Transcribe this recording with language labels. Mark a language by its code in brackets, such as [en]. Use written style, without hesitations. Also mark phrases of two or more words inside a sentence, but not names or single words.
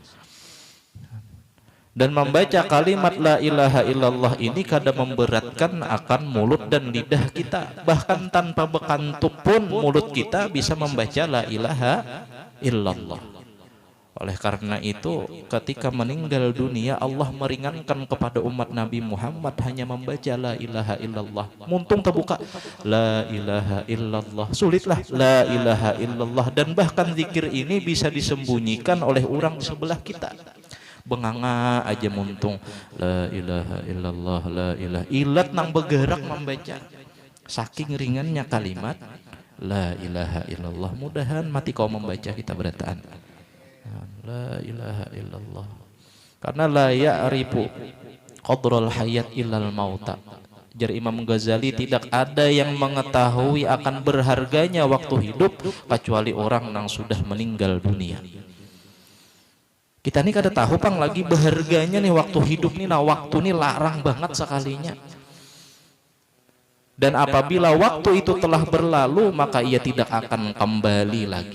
[id] Dan membaca kalimat [ar] لا إله إلا الله [id] ini kadang memberatkan akan mulut dan lidah kita. Bahkan tanpa bekantuk pun mulut kita bisa membaca [ar] لا إله إلا الله. [id] Oleh karena itu ketika meninggal dunia Allah meringankan kepada umat Nabi Muhammad hanya membaca [ar] لا إله إلا الله. [bjn] Muntung terbuka [ar] لا إله إلا الله, [bjn] sulitlah [ar] لا إله إلا الله. [id] Dan bahkan zikir ini bisa disembunyikan oleh orang di sebelah kita. [bjn] Benganga aja muntung [ar] لا إله إلا الله، لا إله إلا [bjn] nang bergerak membaca. [id] Saking ringannya kalimat [ar] لا إله إلا الله. [bjn] Mudahan mati kau membaca kita berataan [ar] لا إله إلا الله. Karena لا يعرف قدر الحياة إلا الموتى. [id] Jar Imam Ghazali, tidak ada yang mengetahui akan berharganya waktu hidup kecuali orang yang sudah meninggal dunia. [bjn] Kita ini kada tahu pang lagi berharganya nih waktu hidup nih. [id] Nah waktu ini larang banget sekalinya. Dan apabila waktu itu telah berlalu maka ia tidak akan kembali lagi.